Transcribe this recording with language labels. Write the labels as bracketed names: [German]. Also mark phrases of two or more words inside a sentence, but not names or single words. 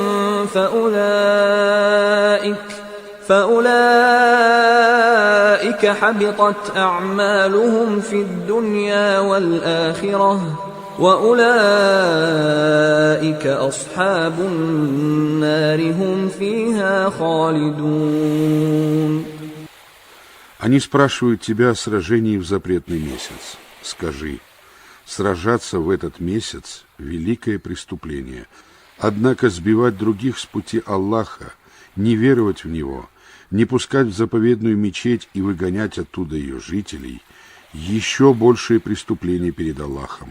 [Arabic] فأولئك حبطت أعمالهم في الدنيا والآخرة وأولئك أصحاب النار هم فيها خالدون. [Russian] Они спрашивают тебя о сражении в запретный месяц. Скажи: сражаться в этот месяц – великое преступление. Однако сбивать других с пути Аллаха, не веровать в Него, не пускать в заповедную мечеть и выгонять оттуда ее жителей – еще большее преступление перед Аллахом.